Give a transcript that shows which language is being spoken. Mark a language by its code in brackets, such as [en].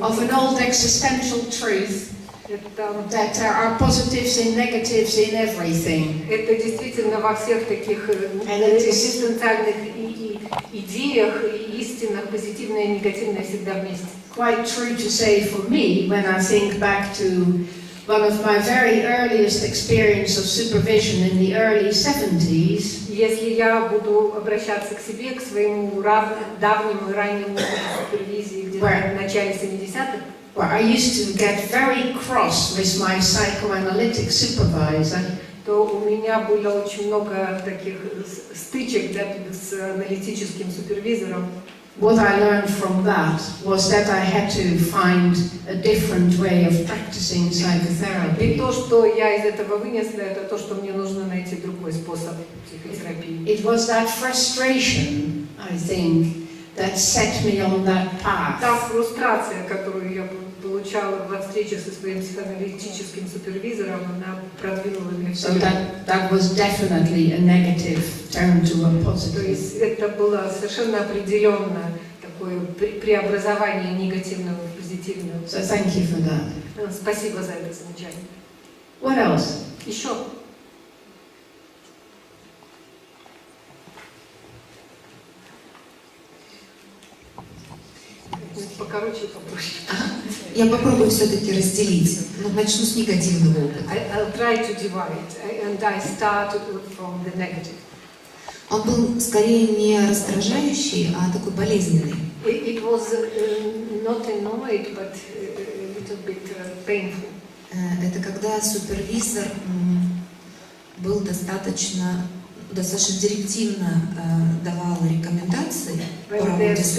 [en] of an old existential truth that there are positives and negatives in everything. [ru] Это действительно во всех таких экзистенциальных идеях и истинах позитивное и негативное всегда вместе. [en] Quite true to say for me when I think back to one of my very earliest experience of supervision in the early 70s. [ru] Если я буду обращаться к себе, к своему давнему и раннему супервизии где-то в начале 70-х, [en] where I used to get very cross with my psychoanalytic supervisor. [ru] То у меня было очень много таких стычек с аналитическим супервизором. [en] What I learned from that was that I had to find a different way of practicing psychotherapy. [ru] И то, что я из этого вынесла, это то, что мне нужно найти другой способ психотерапии. [en] It was that frustration, I think, that set me on that path. [ru] Та фрустрация, которую я получала во встрече со своим психоаналитическим супервизором, она продвинула меня вперед. [en] So that was definitely a negative turned to a [ru] То [en] positive. [ru] есть это было совершенно определенно такое преобразование негативного в позитивное. [en] So thank you for that. [ru] Спасибо за это замечание. [en] What else? [ru] Еще. Покороче и попроще. Я попробую все-таки разделить. Но начну с негативного опыта. [en] I'll try to divide, and I start from the negative. [ru] Он был скорее не раздражающий, а такой болезненный. [en] It was not annoyed, but a little bit painful. [ru] Это когда супервизор был достаточно директивно давал рекомендации по работе с